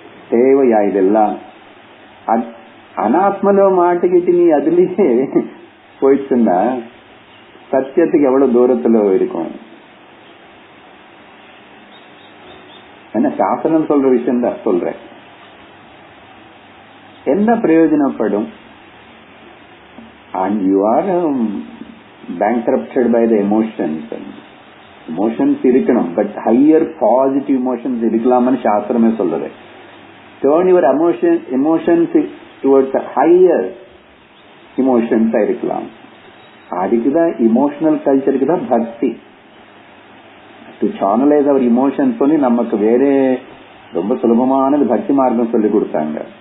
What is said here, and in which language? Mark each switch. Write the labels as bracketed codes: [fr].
[ta] தேவையா இதெல்லாம்? அனாத்மல மாட்டிக்கிட்டு நீ அதுலயே போயிடுச்சுன்னா சத்தியத்துக்கு எவ்வளவு தூரத்துல இருக்கும்? என்ன சாஸ்திரம் சொல்ற விஷயம் தான் சொல்றேன். என்ன பிரயோஜனப்படும்? [en] And you are bankrupted by the emotions. Emotions [ta] இருக்கணும், [en] but higher positive emotions [ta] இருக்கலாம்னு சாஸ்திரமே சொல்றது. [en] Turn your emotions towards a higher emotions [ta] இருக்கலாம். அதுக்குதான் இமோஷனல் கல்ச்சருக்கு தான் பக்தி. [en] to channelise our emotions [ta] சொல்லி நமக்கு வேற ரொம்ப சுலபமானது பக்தி மார்க்கம் சொல்லி கொடுத்தாங்க.